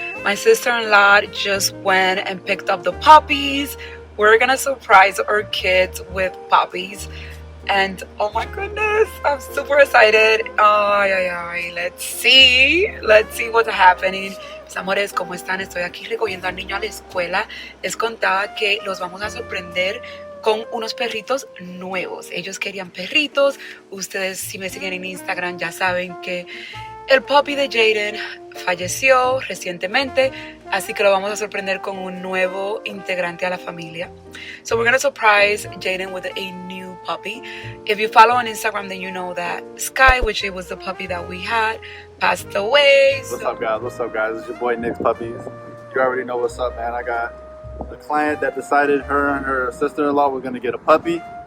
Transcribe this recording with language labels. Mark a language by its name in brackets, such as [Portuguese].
[English] My sister-in-law just went and picked up the puppies. We're gonna surprise our kids with puppies. And oh my goodness, I'm super excited. Ay. Let's see what's happening. [Spanish] Mis amores, ¿cómo están? Estoy aquí recogiendo al niño a la escuela. Les contaba que los vamos a sorprender con unos perritos nuevos. Ellos querían perritos. Ustedes, si me siguen en Instagram, ya saben que el puppy de Jaden falleció recientemente, así que lo vamos a sorprender con un nuevo integrante a la familia. [English] So we're going to surprise Jaden with a new puppy. If you follow on Instagram, then you know that Sky, which it was the puppy that we had, passed away. What's up, guys? It's your boy Nick's Puppies. You already know what's up, man. I got a client that decided her and her sister-in-law were going to get a puppy.